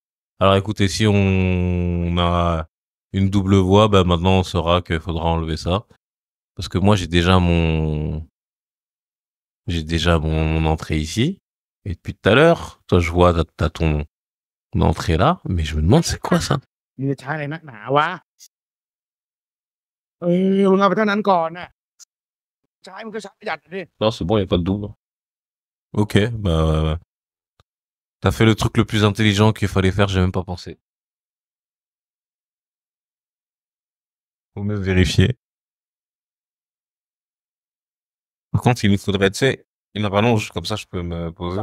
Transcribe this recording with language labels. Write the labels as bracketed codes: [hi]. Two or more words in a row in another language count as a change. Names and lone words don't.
[fr] Alors écoutez, si on a une double voix, bah maintenant on saura qu'il faudra enlever ça. Parce que moi j'ai déjà mon entrée ici. Et depuis tout à l'heure, toi je vois t'as ton entrée là, mais je me demande c'est quoi ça? [th] มึงจะใช้อะไรนักหนาวะมึงเอาไปเท่านั้นก่อนน่ะใช้มึงก็ใช้ประหยัดดิ [fr] Non, c'est bon, il n'y a pas de double. Ok, bah t'as fait le truc le plus intelligent qu'il fallait faire, j'ai même pas pensé. Faut même vérifier. Par contre, il nous faudrait, tu sais, une rallonge, comme ça je peux me poser.